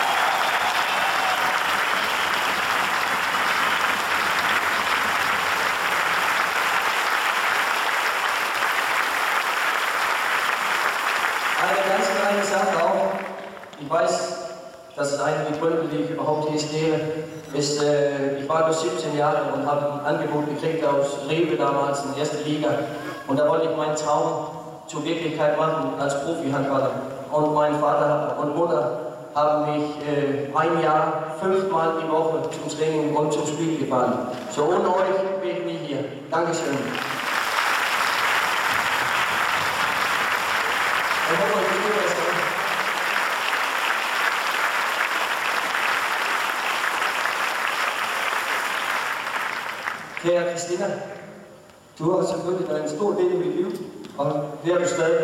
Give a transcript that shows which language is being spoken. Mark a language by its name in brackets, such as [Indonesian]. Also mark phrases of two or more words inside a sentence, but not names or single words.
[German] Eine ganz kleine Sache auch, ich weiß, das ist eine der Gründe, die ich überhaupt hier stehe, ist, ich war nur 17 Jahre und habe ein Angebot gekriegt aus Rewe damals in der ersten Liga. Und da wollte ich meinen Traum zur Wirklichkeit machen als Profi-Handballer. Und mein Vater und Mutter haben mich ein Jahr 5-mal die Woche zum Training und zum Spiel gefahren. So ohne euch bin ich nie hier. Dankeschön. [Danish] Kære Christina, du har selvfølgelig været en stor del af mit liv, og det er du stadig.